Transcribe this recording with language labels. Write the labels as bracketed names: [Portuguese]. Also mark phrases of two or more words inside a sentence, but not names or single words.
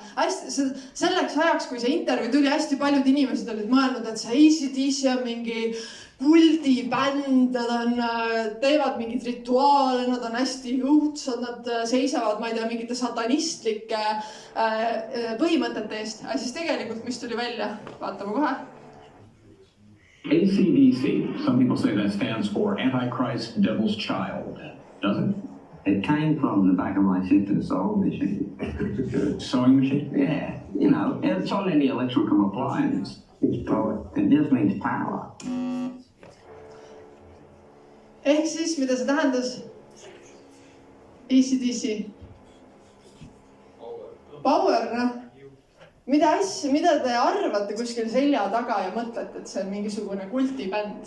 [Estonian] Selleks ajaks, kui see intervjuu tuli, hästi paljud inimesed olid mõelnud, et see AC/DC on mingi kuldibänd, nad teevad mingid rituaale, nad on hästi õudsad, nad seisavad, ma ei tea, mingite satanistlike põhimõtete eest. Aga siis tegelikult, mis tuli välja, vaatame kohe. [English] AC/DC, some people say that stands for Antichrist Devil's Child, does it? It came from the back of my sister's sewing machine. Sewing machine? Yeah, you know, it's on any electrical appliance. It's power. It just means power. [Estonian] Ehk siis, mida see tähendas? AC/DC. Power, noh. Mida te arvate kuskil selja taga ja mõtlete, et see on mingisugune kultibänd?